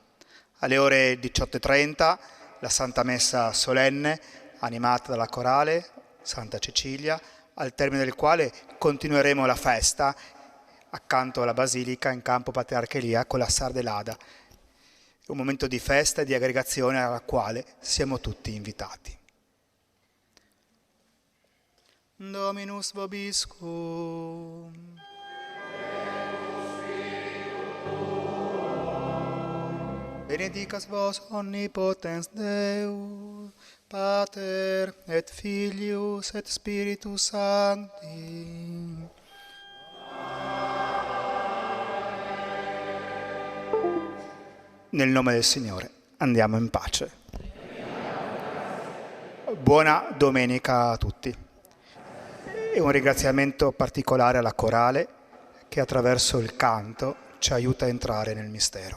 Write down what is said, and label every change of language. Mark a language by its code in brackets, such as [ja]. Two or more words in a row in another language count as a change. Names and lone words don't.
[it] Alle ore 18:30 la Santa Messa solenne, animata dalla corale Santa Cecilia, al termine del quale continueremo la festa accanto alla Basilica in campo Patriarcheria con la Sardelada. Un momento di festa e di aggregazione alla quale siamo tutti invitati. [la] Dominus vobiscum. Benedicas vos omnipotens Deus, Pater et Filius et Spiritus Sancti. [it] Nel nome del Signore andiamo in pace. Buona domenica a tutti. E un ringraziamento particolare alla corale che attraverso il canto ci aiuta a entrare nel mistero.